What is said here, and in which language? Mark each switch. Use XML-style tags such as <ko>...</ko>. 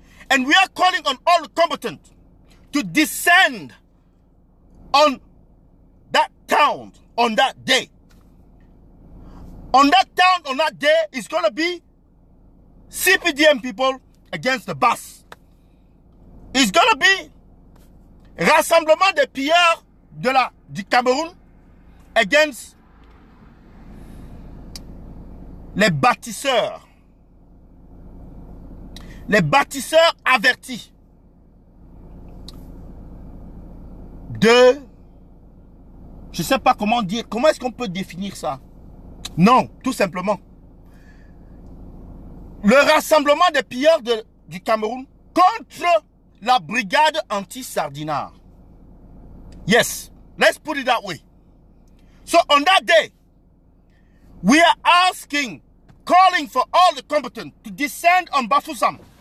<en>And we are calling on all the combatants to descend on that town on that day. On that town, on that day, it's going to be CPDM people against the BAS. It's going to be Rassemblement des pilleurs du Cameroun against les bâtisseurs.</en> <fr>Les bâtisseurs avertis de... Je ne sais pas comment dire. Comment est-ce qu'on peut définir ça? Non, tout simplement. Le rassemblement des pilleurs du Cameroun contre la brigade anti-Sardinard.</fr> <en>Yes, let's put it that way. So on that day, we are asking, calling for all the combatants to descend on Bafoussam.</en>